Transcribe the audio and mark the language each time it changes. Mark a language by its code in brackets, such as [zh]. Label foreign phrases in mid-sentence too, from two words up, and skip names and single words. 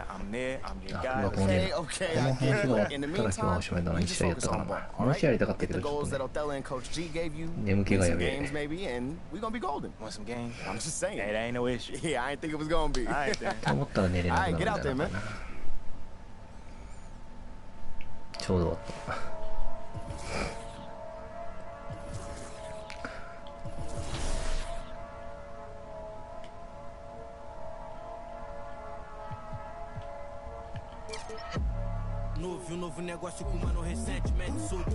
[en] I'm there. I'm your guy. Okay. I get it. In the meantime, you just focus on the ball, all right? Get the goals that Othello and Coach G gave you, win some games maybe, and we're gonna be golden. Want some games? I'm just saying. Hey, that ain't no issue. Yeah, I didn't think it was gonna be. All right, then. All right, get out there, man. [ja] ちょうど終わった。 [pt] Novo negócio com mano recentemente surdo.